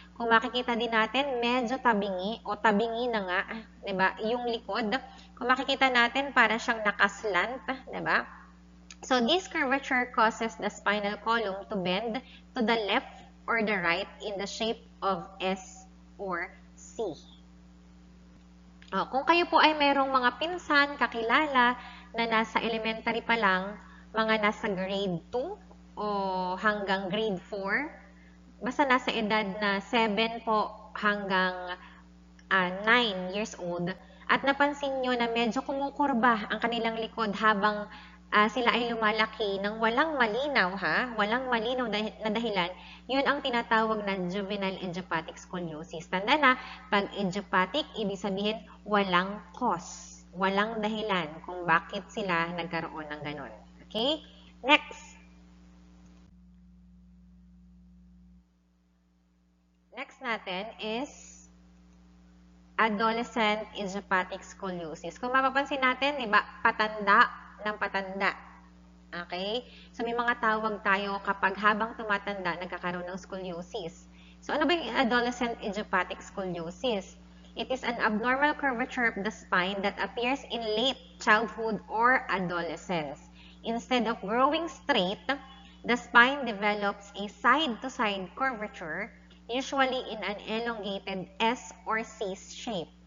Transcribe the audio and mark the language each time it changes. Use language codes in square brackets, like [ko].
[tl] Kung makikita din natin, medyo tabingi o tabingi na nga, 'di ba? Yung likod, kung makikita natin para siyang nakaslant, 'di ba? [en] So this curvature causes the spinal column to bend to the left or the right in the shape of S or C. [tl] Kung kayo po ay merong mga pinsan, kakilala na nasa elementary pa lang, mga nasa grade 2 o hanggang grade 4, basta nasa edad na 7 po hanggang 9 years old, at napansin nyo na medyo kumukurba ang kanilang likod habang sila ay lumalaki ng walang malinaw walang malinaw na dahilan, yun ang tinatawag na juvenile idiopathic scoliosis. Tanda na, pag idiopathic, ibig sabihin walang cause, walang dahilan kung bakit sila nagkaroon ng ganon. [en] Okay? Next. Next natin is adolescent idiopathic scoliosis. [tl] Kung mapapansin natin, di ba, patanda ng patanda. Okay? So, may mga tawag tayo kapag habang tumatanda, nagkakaroon ng scoliosis. So, ano ba yung adolescent idiopathic scoliosis? [en] It is an abnormal curvature of the spine that appears in late childhood or adolescence. Instead of growing straight, the spine develops a side-to-side curvature, usually in an elongated S or C shape.